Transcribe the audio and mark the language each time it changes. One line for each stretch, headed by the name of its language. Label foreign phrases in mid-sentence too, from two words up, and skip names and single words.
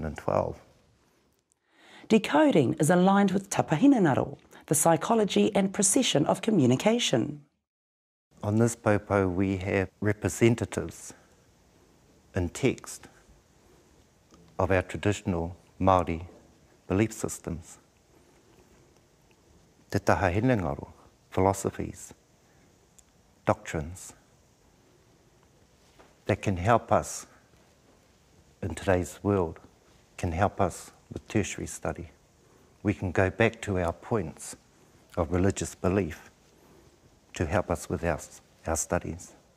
English: Decoding is aligned with tapahinanaro, the psychology and procession of communication. On this popo we have representatives in text of our traditional Māori belief systems.
Māori: Te taha hinengaro,
English: philosophies, doctrines that can help us in today's world, can help us with tertiary study. We can go back to our points of religious belief to help us with our studies.